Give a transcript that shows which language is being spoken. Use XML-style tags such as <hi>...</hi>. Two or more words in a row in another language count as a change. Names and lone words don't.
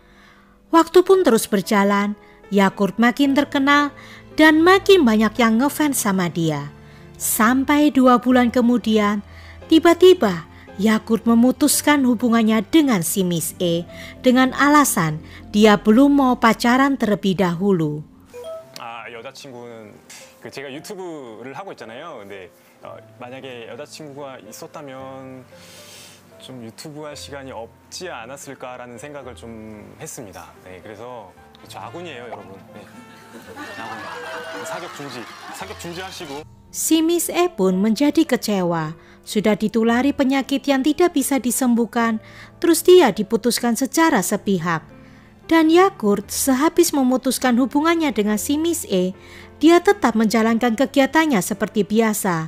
<id>Waktu pun terus berjalan, Yakult makin terkenal dan makin banyak yang ngefans sama dia. Sampai 2 bulan kemudian, tiba-tiba Yakult memutuskan hubungannya dengan si Miss E dengan alasan dia belum mau pacaran terlebih dahulu.</id> <ko>여자친구는 제가 유튜브를 하고 있잖아요. 근데 만약에 여자친구가 있었다면 좀 유튜브 할 시간이 없지 않았을까라는 생각을 좀 했습니다. 네, 그래서 저 아군이에요, 여러분. 네. 아군. 사격 중지하시고.</ko> <id>Si Miss E pun menjadi kecewa. Sudah ditulari penyakit yang tidak bisa disembuhkan, terus dia diputuskan secara sepihak. Dan Yakult sehabis memutuskan hubungannya dengan si Miss E, dia tetap menjalankan kegiatannya seperti biasa.</id>